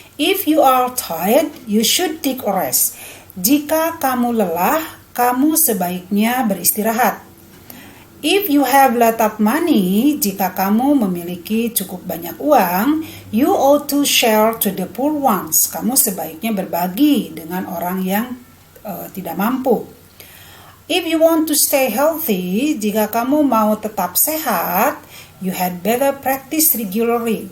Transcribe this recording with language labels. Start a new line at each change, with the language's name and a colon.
English: If you are tired, you should take a rest.
Indonesian: Jika kamu lelah, kamu sebaiknya beristirahat.
English: If you have lot of money,
Indonesian: jika kamu memiliki cukup banyak uang,
English: you ought to share to the poor ones.
Indonesian: Kamu sebaiknya berbagi dengan orang yang tidak mampu.
English: If you want to stay healthy,
Indonesian: jika kamu mau tetap sehat,
English: you had better practice regularly.